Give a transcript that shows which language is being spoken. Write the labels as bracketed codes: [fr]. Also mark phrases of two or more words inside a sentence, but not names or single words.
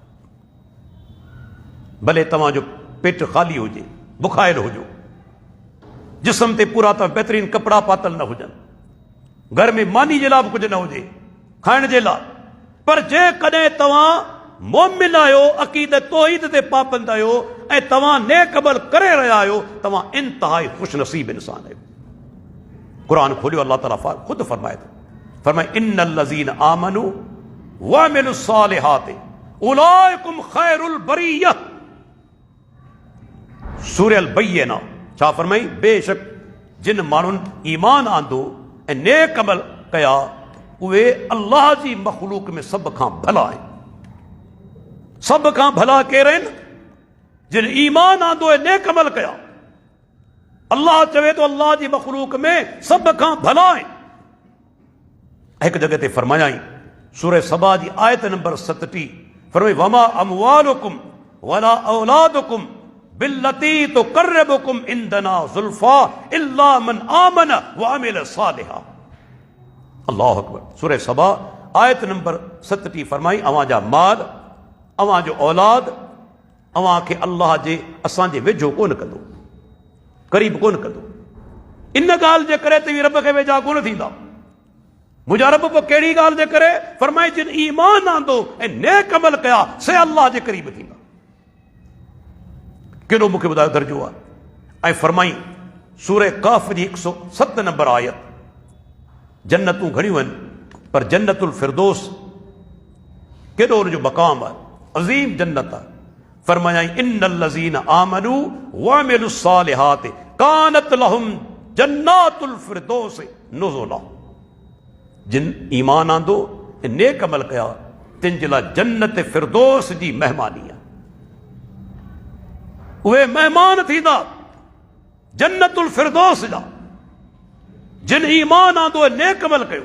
[sd] भले तव्हांजो पेट ख़ाली हुजे, बुखायल हुजो, जिस्म ते पूरा तव्हां बहितरीन कपिड़ा पातल न हुजनि, घर में मानी जे लाइ बि कुझु न हुजे, खाइण जे लाइ, पर जेकॾहिं तव्हां मोमिन आहियो, अक़ीदत तौहीद ते पाबंद आहियो, ऐं तव्हां नेक अमल करे रहिया आहियो, तव्हां इंतहाई ख़ुशि नसीब इंसान आहियो। क़ुरान खोलियो, अल्लाह ताला ख़ुदि फरमाए थो, फरमाए [ar] إن الذين آمنوا وعملوا الصالحات أولئكم خير البرية. [sd] सूरह अल बय्यिना छा फरमाई, बेशक जिन माण्हुनि ईमान आंदो ऐं नेक अमल कया, उहे अल्लाह जी मख़लूक में सभ खां भला आहिनि। सभ खां भला केर आहिनि? जिन ईमान आंदो ऐं नेक अमल कया। अल्लाह चवे तो अल्लाह जी मख़लूक में सभ खां भला आहिनि। हिकु जॻह ते फरमायाई, सूरह सबा जी आयत नंबर 37, फरमाई [ar] وما أموالكم ولا أولادكم بالتي تقربكم عندنا زلفى إلا من آمن وعمل صالحا. الله أكبر. [sd] सूरह सबा आयत नंबर 37 फरमाई, अवां जा माल, अवां जो औलाद अवां खे अल्लाह जे असांजे वेझो कोन कंदो, क़रीब कोन कंदो। इन ॻाल्हि जे करे तव्हीं रब खे वेझा कोन थींदा। मुंहिंजा रब पोइ कहिड़ी ॻाल्हि जे करे? फरमाए जिन ईमान आंदो ऐं नेक अमल कया, से अल्लाह जे क़रीब थींदा। केॾो मूंखे ॿुधायो दर्जो आहे। ऐं फरमाई सूरह कहफ जी 107 नंबर आयत, जन्नतूं घणियूं आहिनि, पर जन्नतुल फिरदौस केॾो हुनजो मक़ाम आहे, अज़ीम जन्नत आहे। [ar] फरमायाई إن الذين آمنوا وعملوا الصالحات كانت لهم جنات الفردوس نزلا. [sd] जिन ईमान आंदो ऐं नेक अमल कया, तिन जे लाइ जन्नत फिरदौस जी महिमानी आहे। उहे महिमान थींदा जन्नतुल फिरदौस जा, जिन ईमान आंदो ऐं नेक अमल कयो।